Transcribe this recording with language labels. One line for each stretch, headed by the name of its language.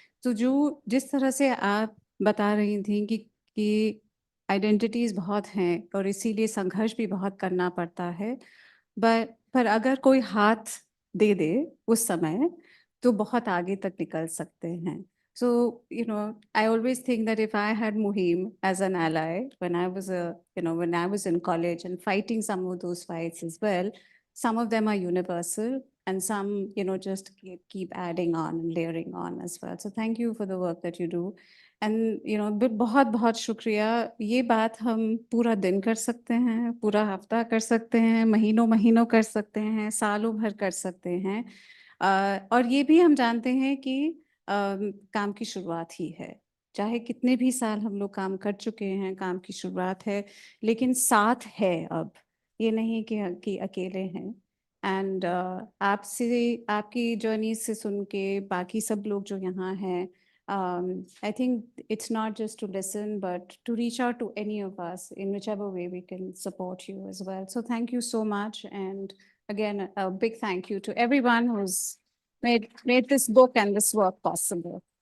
Hindi: तो जो जिस तरह से आप बता रही थी कि आइडेंटिटीज बहुत हैं और इसीलिए संघर्ष भी बहुत करना पड़ता है, पर अगर कोई हाथ दे दे उस समय तो बहुत आगे तक निकल सकते हैं।
English: So, I always think that if I had Muhim as an ally when I was when I was in college and fighting some of those fights as well, some of them are universal and some, just keep adding on and layering on as well. So thank you for the work that you do.
Hindi: And, बहुत बहुत शुक्रिया। ये बात हम पूरा दिन कर सकते हैं, पूरा हफ्ता कर सकते हैं, महीनों महीनों कर सकते हैं, सालों भर कर सकते हैं। और ये भी हम जानते हैं कि काम की शुरुआत ही है। चाहे कितने भी साल हम लोग काम कर चुके हैं, काम की शुरुआत है, लेकिन साथ है अब, ये नहीं कि अकेले हैं। एंड आपसे, आपकी जर्नी से सुन के बाकी सब लोग जो यहाँ हैं,
English: I think it's not just to listen, but to reach out to any of us in whichever way we can support you as well. So thank you so much. And again, a big thank you to everyone who's made this book and this work possible.